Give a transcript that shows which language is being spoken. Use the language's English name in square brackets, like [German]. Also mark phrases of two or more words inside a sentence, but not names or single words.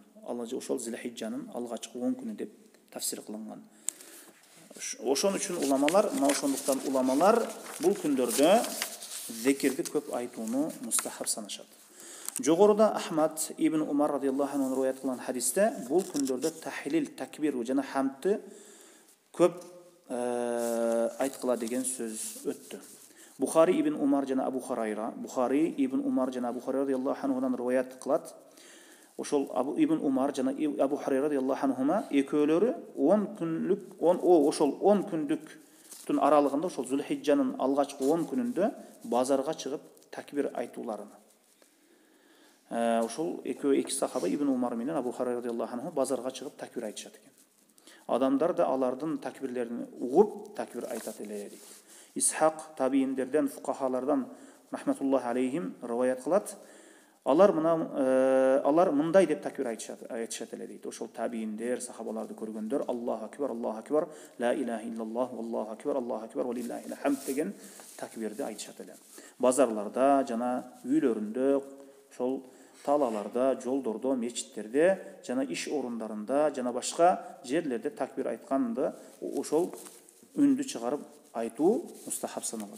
[Kyrgyz] Ошол Зулхижжанын алгачкы 10 күнү деп тафсир кылынган. Ошон үчүн уламалар, ошондуктан уламалар бул күндөрдө зикирди көп айтууну мустахаб санашат. Жогоруда Ахмад ибн Умар [Arabic] رضي الله عنه [Kyrgyz] риwayat кылган хадисте бул күндөрдө тахлил, такбир жана хамдты көп айткыла деген сөз өттү. Бухари ибн Умар жана Абу Хурайра [Arabic] رضي الله عنه [Kyrgyz] риwayat кылат. Ошол ибн Умар жана Абу Хурайра [Arabic] رضي الله عنهما [Kyrgyz] экөөлөрү 10 күндүктүн аралыгында ошол Зулхижжанын алгачкы 10 күнүндө базарга чыгып такбир айтууларына. Ошол эки сахаба ибн Умар менен Абу Хурайра [Arabic] رضي الله عنه [Kyrgyz] базарга чыгып такбир айтышат экен. Адамдар да алардын такбирлерин угуп такбир айтат эле дейт. Исхак табииндерден, фукахалардан [Arabic] رحمة الله عليهم [Kyrgyz] риwayat кылат. Алар мындай деп такбир айтышат эле дейт. Ошол табииндер, сахабаларды көргөндөр [Arabic] الله أكبر، لا إله إلا الله، الله أكبر، ولله الحمد [Kyrgyz] деген такбирди айтышат эле. Базарларда жана үйлөрүндө, ошол талаларда, жолдордо, мечиттерде, жана иш орундарында, жана башка жерлерде такбир айтканды ошол үндү чыгарып айтуу мустахаб саналат.